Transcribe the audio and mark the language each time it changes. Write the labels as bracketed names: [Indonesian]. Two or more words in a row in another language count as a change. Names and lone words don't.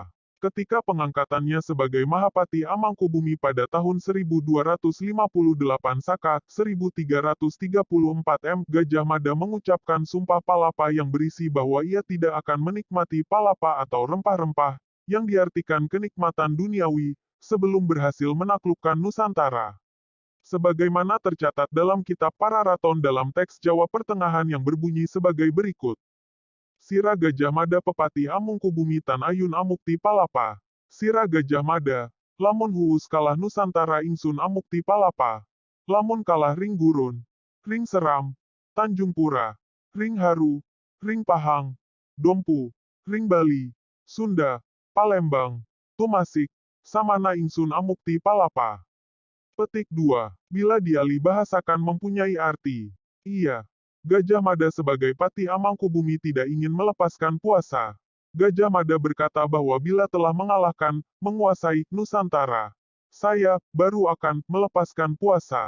[Indonesian] Ketika pengangkatannya sebagai Mahapati Amangkubumi pada tahun 1258 Saka, 1334 M, Gajah Mada mengucapkan Sumpah Palapa yang berisi bahwa ia tidak akan menikmati palapa atau rempah-rempah, yang diartikan kenikmatan duniawi, sebelum berhasil menaklukkan Nusantara. Sebagaimana tercatat dalam kitab Pararaton dalam teks Jawa Pertengahan yang berbunyi sebagai berikut. [Kawi] Sira Gajah Mada Pepati Amungkubumi Tan Ayun Amukti Palapa. Sira Gajah Mada, lamun huus kalah Nusantara ingsun Amukti Palapa. Lamun kalah Ring Gurun, Ring Seram, Tanjung Pura, Ring Haru, Ring Pahang, Dompu, Ring Bali, Sunda, Palembang, Tumasik, Samana ingsun Amukti Palapa. [Indonesian] Petik 2. Bila dialih bahasakan mempunyai arti. Iya. Gajah Mada sebagai Pati Amangkubumi tidak ingin melepaskan puasa. Gajah Mada berkata bahwa bila telah mengalahkan, menguasai Nusantara, saya baru akan melepaskan puasa.